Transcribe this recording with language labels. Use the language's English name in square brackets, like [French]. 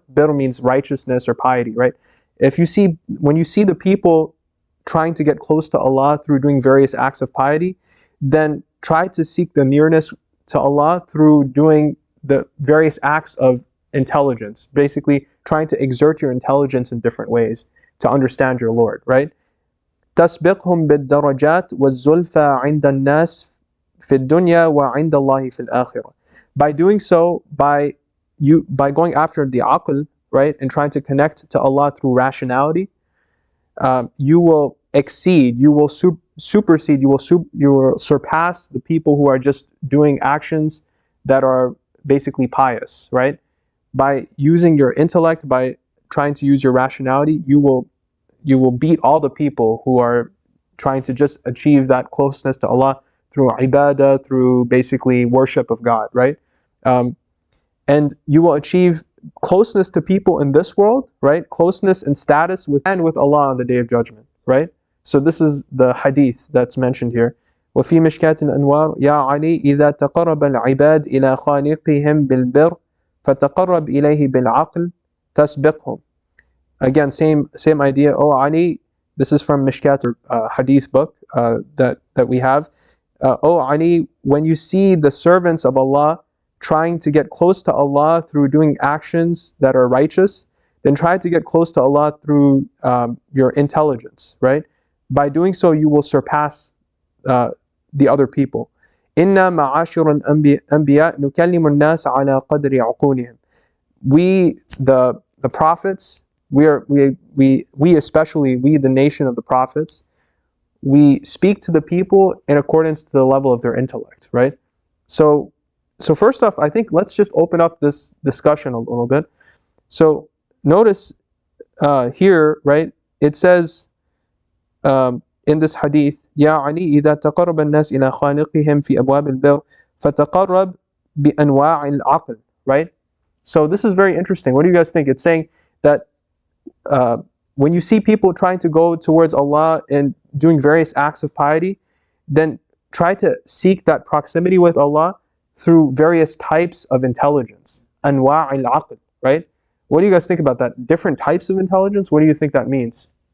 [English] Bir means righteousness or piety, right? When you see the people trying to get close to Allah through doing various acts of piety, then try to seek the nearness to Allah through doing the various acts of intelligence, basically trying to exert your intelligence in different ways to understand your Lord, right? [Arabic] تسبقهم بالدرجات والزلفى عند الناس في الدنيا وعند الله في الآخرة. [English] By doing so, by going after the aql, right, and trying to connect to Allah through rationality, you will exceed, you will supersede, you will surpass the people who are just doing actions that are basically pious, right? By using your intellect, by trying to use your rationality, you will beat all the people who are trying to just achieve that closeness to Allah through ibadah, through basically worship of God, right? And you will achieve closeness to people in this world, right? Closeness and status with Allah on the Day of Judgment, right? So this is the hadith that's mentioned here. [Arabic] وفي مشكاة الأنوار يا علي إذا تقرب العباد إلى خالقهم بالبر فتقرب إليه بالعقل تسبقهم. [English] Again, same idea. Oh Ali, this is from Mishkat, hadith book that we have. Oh Ali, when you see the servants of Allah trying to get close to Allah through doing actions that are righteous, then try to get close to Allah through your intelligence, right? By doing so, you will surpass the other people. [Arabic] إِنَّا مَعَاشِرَ الْأَنْبِيَاء نُكَلِّمُ النَّاسَ عَلَى قَدْرِ عُقُولِهِم. [English] We, the prophets, we especially, we the nation of the prophets, we speak to the people in accordance to the level of their intellect, right? So first off, I think let's just open up this discussion a little bit. So notice here, right, it says in this hadith, [Arabic] يا علي إذا تقرب الناس إلى خالقهم في أبواب البر فتقرب بأنواع العقل, [English] right? So this is very interesting. What do you guys think? It's saying that when you see people trying to go towards Allah and doing various acts of piety, then try to seek that proximity with Allah through various types of intelligence. Anwa' al-aql, right? What do you guys think about that? Different types of intelligence? What do you think that means?